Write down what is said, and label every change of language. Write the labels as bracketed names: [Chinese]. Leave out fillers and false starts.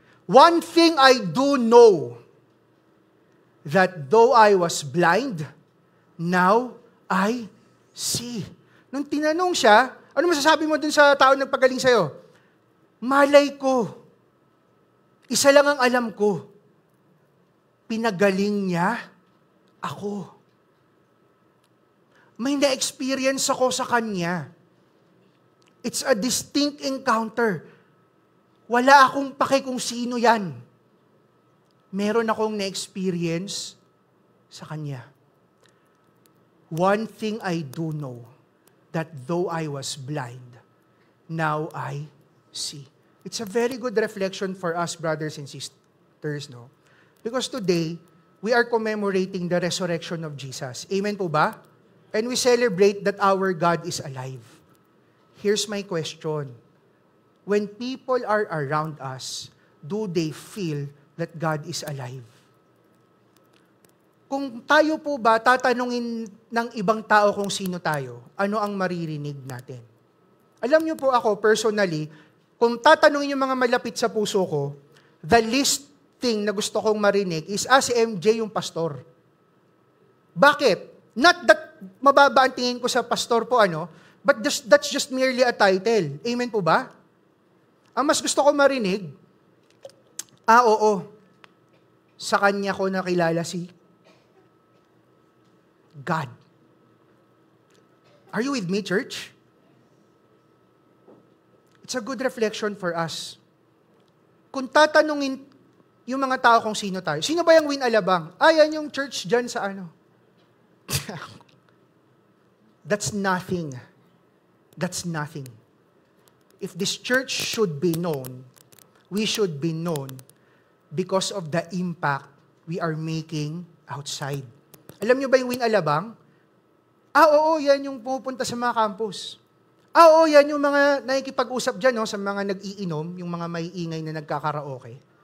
[English] One thing I do know, that though I was blind, now I see. [Filipino] Nung tinanong siya, ano masasabi mo dun sa tao nagpagaling sa'yo? Malay ko. Isa lang ang alam ko. Pinagaling niya ako. May na-experience ako sa kanya. [English] It's a distinct encounter. [Filipino] Wala akong pake kung sino yan. Meron akong na-experience sa kanya. [English] One thing I do know, that though I was blind, now I see. It's a very good reflection for us, brothers and sisters, no? Because today, we are commemorating the resurrection of Jesus. Amen po ba? And we celebrate that our God is alive. Here's my question. When people are around us, do they feel that God is alive? [Filipino] Kung tayo po ba tatanungin ng ibang tao kung sino tayo, ano ang maririnig natin? Alam niyo po ako, personally, kung tatanungin yung mga malapit sa puso ko, [English] the least thing [Filipino] na gusto kong marinig is, si MJ yung pastor. Bakit? Not that mababa ang tingin ko sa pastor po, but that's just merely a title. Amen po ba? Ang mas gusto ko marinig, oo, sa kanya ko nakilala si God. [English] Are you with me, church? It's a good reflection for us. [Filipino] Kung tatanungin yung mga tao kung sino tayo, sino ba yung Win Alabang? Yan yung church dyan sa [English] That's nothing. That's nothing. If this church should be known, we should be known because of the impact we are making outside. [Filipino] Alam niyo ba yung Win Alabang? Oo, yan yung pupunta sa mga campus. Oo, yan yung mga nakikipag-usap dyan, sa mga nag-iinom, yung mga may ingay na nagkakaraoke.